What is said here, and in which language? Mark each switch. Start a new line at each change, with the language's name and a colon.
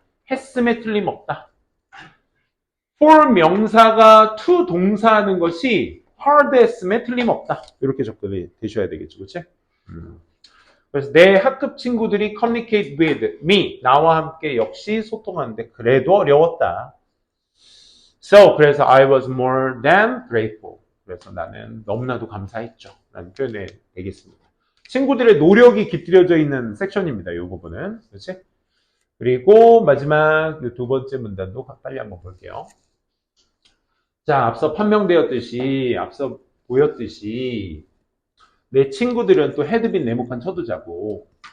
Korean: 했음에 틀림없다. for 명사가 to 동사하는 것이 hard 했음에 틀림없다. 이렇게 접근이 되셔야 되겠죠. 그치? 그래서 내 학급 친구들이
English: communicate with me,
Korean: 나와 함께 역시 소통하는데 그래도 어려웠다.
English: So,
Korean: 그래서
English: I was more than grateful.
Korean: 그래서 나는 너무나도 감사했죠. 라는 표현이 되겠습니다. 친구들의 노력이 깃들여져 있는 섹션입니다. 이 부분은. 그렇지? 그리고 마지막 두 번째 문단도 빨리 한번 볼게요. 자, 앞서 판명되었듯이, 앞서 보였듯이 내 친구들은 또 헤드빈 네모칸 쳐두자고.